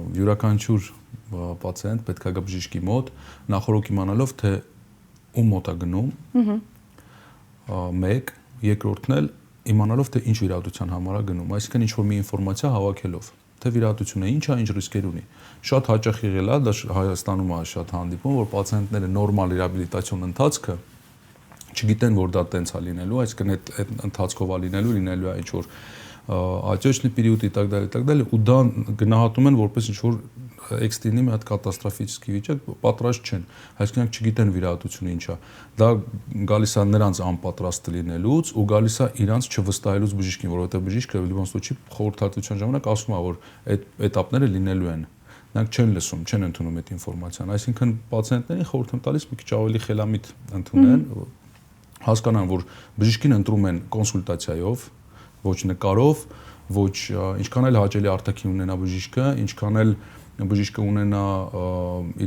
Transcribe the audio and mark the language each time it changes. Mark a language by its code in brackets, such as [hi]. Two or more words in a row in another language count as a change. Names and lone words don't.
[hy] յուրաքանչյուր պացիենտ պետք է գա բժշկի մոտ, նախորոք իմանալով թե ում մոտ է գնում։ Մեկ, երկրորդն էլ իմանալով թե ինչ վիրահատության համար է գնում, այսինքն ինչ որ մի ինֆորմացիա հավաքելով, թե վիրահատությունը ինչ է, ինչ ռիսկեր ունի։ Շատ հաճախ եղել է, դա Հայաստանում է շատ հանդիպում, որ պացիենտները նորմալ ռեհաբիլիտացիոն ընթացքը չգիտեն, որ դա տենց է լինելու, այսինքն այդ ընթացքով է լինելու է ինչ որ [ru] отечный период и так далее, [hy] ու դա գնահատում են որպես ինչ որ էքստրեմի մի հատ կատաստրոֆիչի վիճակ, պատրաստ չեն, այսինքն չգիտեն վիրահատությունը ինչ է։ Դա գալիս է նրանց անպատրաստ լինելուց ու գալիս է իրանց չվստահելուց բժիշկին, որովհետև բժիշկը Լևոն Ստուչի խորհրդատվության ժամանակ ասում է, որ այդ էտապները լինելու են։ Նրանք չեն լսում, չեն ընդունում այդ ինֆորմացիան, այսինքն պացիենտներին խորհուրդ եմ տալիս մի քիչ ավելի խելամիտ ընդունեն, հասկանան, որ բժիշկին ընտրում են կոնսուլտացիայով, ոչ նկարով, ոչ ինչքան էլ հաճելի արտաքին ունենա բժիշկը, ինչքան էլ բժիշկը ունենա իր